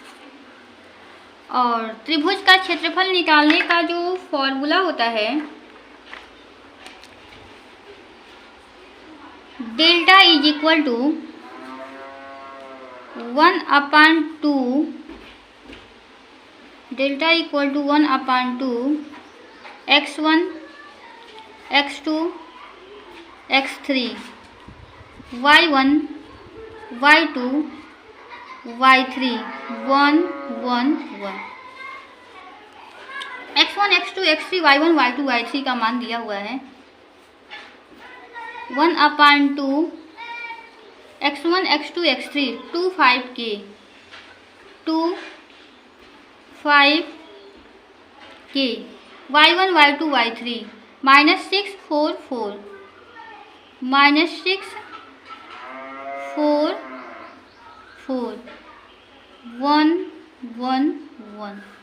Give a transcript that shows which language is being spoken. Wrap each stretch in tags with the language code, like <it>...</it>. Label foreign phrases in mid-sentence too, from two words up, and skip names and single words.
<hi>और त्रिभुज का क्षेत्रफल निकालने का जो फॉर्मूला होता है डेल्टा = 1/2, डेल्टा = 1/2 x1 x2 x3 y1 y2 y3 1 1 1। x1 x2 x3 y1 y2 y3 का मान दिया हुआ है 1/2 x1 x2 x3 2 5 K 2 5 K y1 y2 y3 -6 4 4 -6 4 4 1 1 1।</hi>